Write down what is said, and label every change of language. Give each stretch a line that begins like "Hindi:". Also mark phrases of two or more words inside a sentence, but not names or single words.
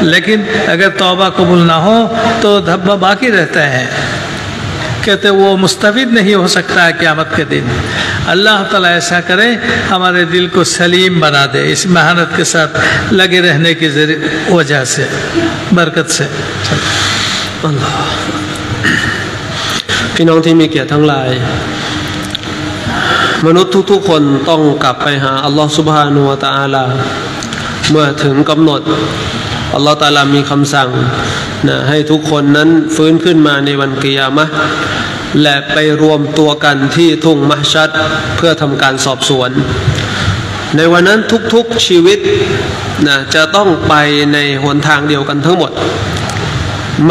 Hindi: लेकिन अगर तौबा कबूल ना हो तो धब्बा बाकी रहता है। कहते वो मुस्तफीद नहीं हो सकता है क़यामत के दिन। अल्लाह ताला ऐसा करे, हमारे दिल को सलीम बना दे इस मेहनत के साथ लगे रहने की वजह से, बरकत से।
Thai: พี่น้องที่มีเกียรติทั้งหลายมนุษย์ทุกๆคนต้องกลับไปหาอัลลอฮฺซุบฮานะฮูวะตะอา ลาเมื่อถึงกำหนดอัลลอฮฺตะอาลามีคำสั่งให้ทุกคนนั้นฟื้นขึ้นมาในวันกิยามะห์และไปรวมตัวกันที่ทุ่งมะห์ชัรเพื่อทำการสอบสวนในวันนั้นทุกๆชีวิตจะต้องไปในหนทางเดียวกันทั้งหมดไม่